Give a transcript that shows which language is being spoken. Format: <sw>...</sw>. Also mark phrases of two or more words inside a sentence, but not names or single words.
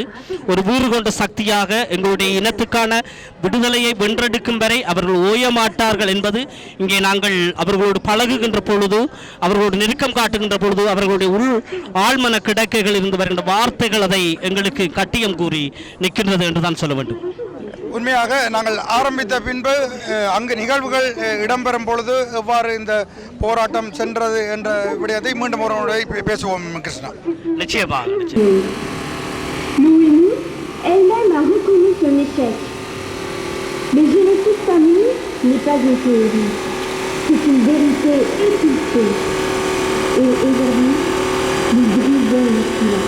<ta>ஒரு வீறு கொண்ட சக்தியாக எங்களுடைய இனத்துக்கான விடுதலையை வென்றெடுக்கும் வரை அவர்கள் ஓய மாட்டார்கள் என்பது இங்கே நாங்கள் அவர்களோடு பழகுகின்ற பொழுது, அவர்களோடு நெருக்கம் காட்டுகின்ற பொழுது, அவர்களுடைய உள் ஆழ்மன கிடக்கைகள் இருந்து வருகின்ற வார்த்தைகள் அதை எங்களுக்கு கட்டியம் கூறி நிற்கின்றது என்றுதான் சொல்ல வேண்டும். உண்மையாக நாங்கள் ஆரம்பித்த பின்பு அங்கு நிகழ்வுகள் இடம்பெறும் பொழுது எவ்வாறு இந்த போராட்டம் சென்றது என்ற விடயத்தை மீண்டும் ஒரு முறை பேசுவோம். கிருஷ்ணா, நிச்சயமாக</ta> <fr>Louis elle-même a reconnu son échec. Le génocide tamoul n'est pas une théorie, c'est une vérité étouffée. Et aujourd'hui, nous brisons le silence.</fr>